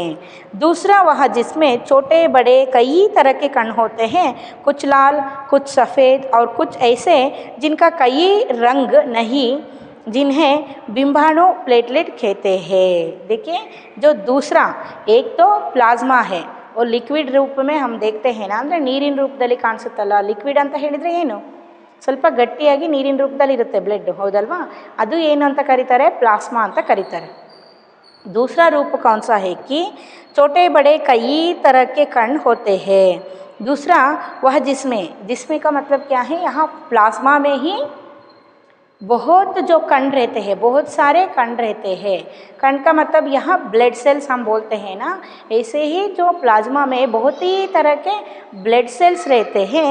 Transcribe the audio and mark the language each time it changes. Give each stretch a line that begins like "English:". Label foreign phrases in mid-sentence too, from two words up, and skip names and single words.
Hindi: दूसरा वह जिसमें छोटे बड़े कई तरह के कण होते हैं, कुछ लाल कुछ सफ़ेद और कुछ ऐसे जिनका कई रंग नहीं, जिन्हें बिंबाणु प्लेटलेट कहते हैं. देखिए जो दूसरा एक तो प्लाज्मा है और लिक्विड रूप में हम देखते हैं ना,
Kannada: ಅಂದರೆ ನೀರಿನ ರೂಪದಲ್ಲಿ ಕಾಣಿಸುತ್ತಲ್ಲ. ಲಿಕ್ವಿಡ್ ಅಂತ ಹೇಳಿದರೆ ಏನು? ಸ್ವಲ್ಪ ಗಟ್ಟಿಯಾಗಿ ನೀರಿನ ರೂಪದಲ್ಲಿ ಇರುತ್ತೆ ಬ್ಲಡ್, ಹೌದಲ್ವಾ? ಅದು ಏನು ಅಂತ ಕರೀತಾರೆ? ಪ್ಲಾಸ್ಮಾ ಅಂತ ಕರೀತಾರೆ.
Hindi: दूसरा रूप कौन सा है कि छोटे बड़े कई तरह के कण होते हैं. दूसरा वह जिसमें का मतलब क्या है? यहाँ प्लाज्मा में ही बहुत जो कण रहते हैं, बहुत सारे कण रहते हैं. कण का मतलब यहाँ
English: blood cells
Hindi: हम बोलते हैं ना, ऐसे ही जो प्लाज्मा में बहुत ही तरह के
English: blood cells
Hindi: रहते हैं.